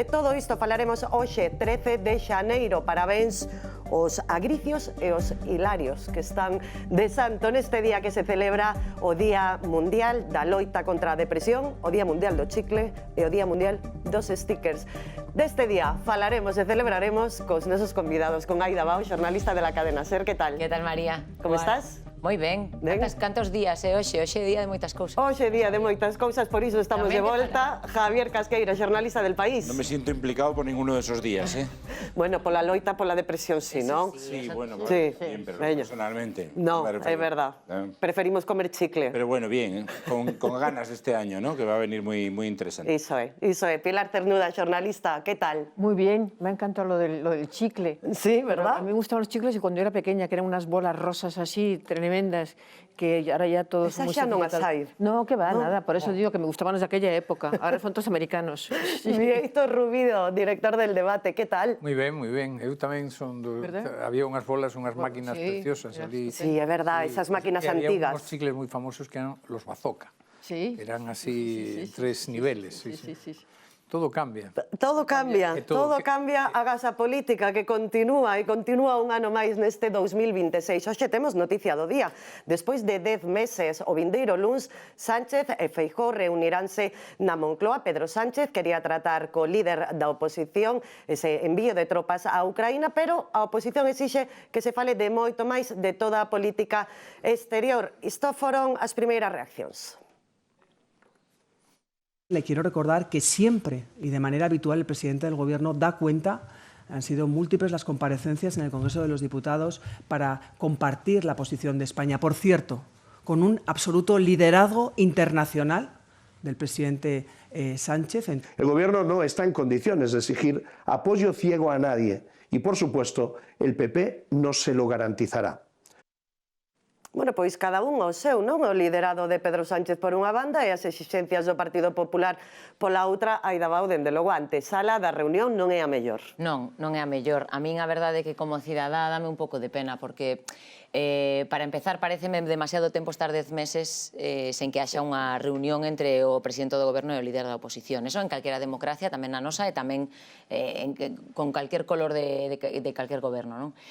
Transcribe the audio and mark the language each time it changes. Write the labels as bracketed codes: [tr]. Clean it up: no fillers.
[gl] De todo isto falaremos hoxe, 13 de xaneiro. Parabéns os agricios e os hilarios que están de santo neste día que se celebra o Día Mundial da Loita contra a Depresión, o Día Mundial do Chicle e o Día Mundial dos Stickers. Deste día falaremos e celebraremos cos nosos convidados, con Aida Bao, xornalista de la cadena SER. Que tal? Que tal, María? Como estás? Moi ben. Cantos días é hoxe? Hoxe é día de moitas cousas. Hoxe é día de moitas cousas, por iso estamos de volta. Javier Casqueira, xornalista del País. [es] Non me siento implicado por ninguno de esos días, ¿eh? [gl] Bueno, pola loita, pola depresión, sí, ¿no? [es] Sí, bueno, sí. Bien, pero personalmente. [gl] No, é verdad. Preferimos comer chicle. [es] Pero bueno, bien, con ganas este año, ¿no? Que va a venir muy interesante. [gl] Iso é. Pilar Cernuda, xornalista, [es] ¿qué tal? Muy bien, me ha encantado lo del chicle. Sí, ¿verdad? A mí me gustaban los chicles y cuando yo era pequeña, que eran unas bolas rosas así, tremendas, que ahora ya todos son muy simplificados. No, que va, nada, por eso digo que me gustaban los de aquella época, ahora son todos americanos. Sí. Víctor Rubido, director del Debate, ¿qué tal? [gl] Moi ben, moi ben. Eu tamén son do... Había unhas bolas, unhas máquinas preciosas ali. Sí, é verdad, esas máquinas antigas. Había uns chicles moi famosos que eran los bazooka. Sí. Eran así tres niveles. Sí. Todo cambia. Todo cambia, todo cambia agás a política que continúa e continúa un ano máis neste 2026. Hoxe temos noticia do día. Despois de 10 meses, o vindeiro luns, Sánchez e Feijóo reuniránse na Moncloa. Pedro Sánchez quería tratar co líder da oposición ese envío de tropas a Ucraína, pero a oposición exixe que se fale de moito máis de toda a política exterior. Isto foron as primeiras reaccións. [es] Le quiero recordar que siempre y de manera habitual el presidente del Gobierno da cuenta, han sido múltiples las comparecencias en el Congreso de los Diputados para compartir la posición de España. Por cierto, con un absoluto liderazgo internacional del presidente Sánchez. El Gobierno no está en condiciones de exigir apoyo ciego a nadie y, por supuesto, el PP no se lo garantizará. [gl] Bueno, pois cada un o seu, non? O liderado de Pedro Sánchez por unha banda e as exixencias do Partido Popular pola outra. Aida Bao, dende logo, a antesala da reunión non é a mellor. Non é a mellor. A min a verdade é que como cidadá dame un pouco de pena, porque para empezar pareceme demasiado tempo estar 10 meses sen que haxa unha reunión entre o presidente do goberno e o líder da oposición. Eso en calquera democracia, tamén na nosa e tamén con calquer color de calquer goberno, non?